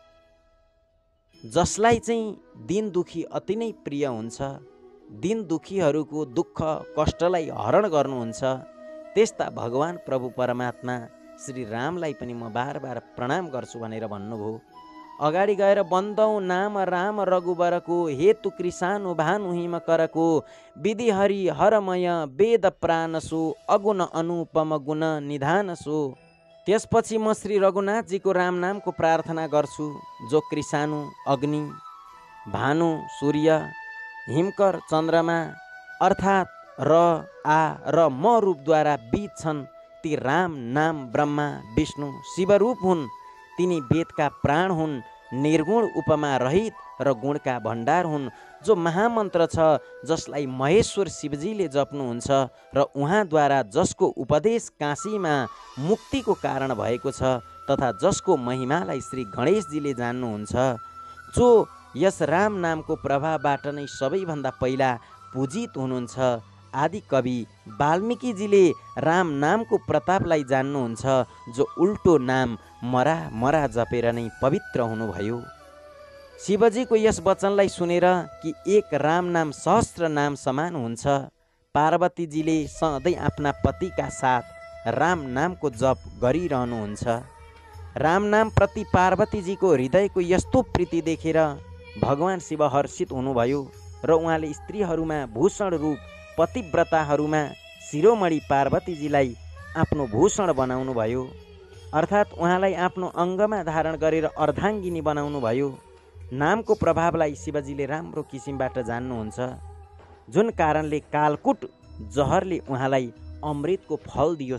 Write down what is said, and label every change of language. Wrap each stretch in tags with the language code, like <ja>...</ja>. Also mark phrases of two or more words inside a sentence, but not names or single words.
<ne>जसलाई चाहिँ दिन दुखी अति नै प्रिय हुन्छ, दिन दुखीहरूको दुःख कष्टलाई हरण गर्नुहुन्छ, त्यस्ता भगवान प्रभु परमात्मा श्री रामलाई पनि म बार बार प्रणाम गर्छु भनेर भन्नुभयो। अगाडि गएर</ne> <awa>बन्दौँ नाम राम रघुबरको, हेतु कृसानु भानु हिम करको, विधि हरि हरमय वेद प्राणसो, अगुण अनुपम गुण निधानसो।</awa> <ne>त्यसपछि म श्री रघुनाथजीको राम नामको प्रार्थना गर्छु, जो कृसानु अग्नि, भानु सूर्य, हिमकर चन्द्रमा अर्थात् र र म रूपद्वारा बीज छन्। ती राम नाम ब्रह्मा विष्णु शिवरूप हुन्। तिनी वेदका प्राण हुन्, निर्गुण उपमा रहित र गुणका भण्डार हुन्। जो महामन्त्र छ, जसलाई महेश्वर शिवजीले जप्नुहुन्छ र उहाँद्वारा जसको उपदेश काशीमा मुक्तिको कारण भएको छ, तथा जसको महिमालाई श्री गणेशजीले जान्नुहुन्छ, जो यस राम नामको प्रभावबाट नै सबैभन्दा पहिला पूजित हुनुहुन्छ। आदि कवि वाल्मीकिजीले राम नामको प्रतापलाई जान्नुहुन्छ, जो उल्टो नाम मरा मरा जपेर नै पवित्र हुनुभयो। शिवजीको यस वचनलाई सुनेर कि एक राम नाम सहस्त्र नाम समान हुन्छ, पार्वतीजीले सधैँ आफ्ना पतिका साथ राम नामको जप गरिरहनुहुन्छ। राम नाम प्रति पार्वतीजीको हृदयको यस्तो प्रीति देखेर भगवान शिव हर्षित हुनुभयो र उहाँले स्त्रीहरूमा भूषण रूप पतिव्रताहरूमा शिरोमणि पार्वतीजीलाई आफ्नो भूषण बनाउनु भयो, अर्थात् उहाँलाई आफ्नो अङ्गमा धारण गरेर अर्धाङ्गिनी बनाउनु भयो। नामको प्रभावलाई शिवजीले राम्रो किसिमबाट जान्नुहुन्छ, जुन कारणले कालकुट जहरले उहाँलाई अमृतको फल दियो।</ne>